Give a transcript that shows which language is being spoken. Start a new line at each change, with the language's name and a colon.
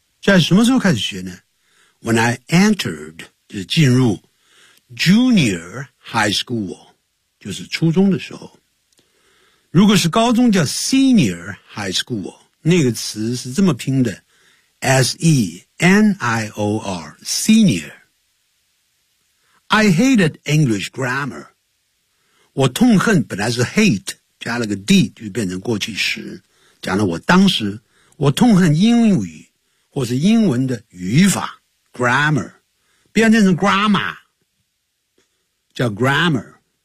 Chinese: 在什么时候开始学呢 ?
English: When I entered,
Chinese: 就是进入 junior high school, 就是初中的时候。如果是高中叫 senior high school, 那个词是这么拼的 ,S-E,N-I-O-R, senior.
English: I hated English grammar.
Chinese: 我痛恨本来是 hate, 加了个 D 就变成过去时。讲了我当时我痛恨英语或是英文的语法 grammar, 变成 grammar, 叫 grammar.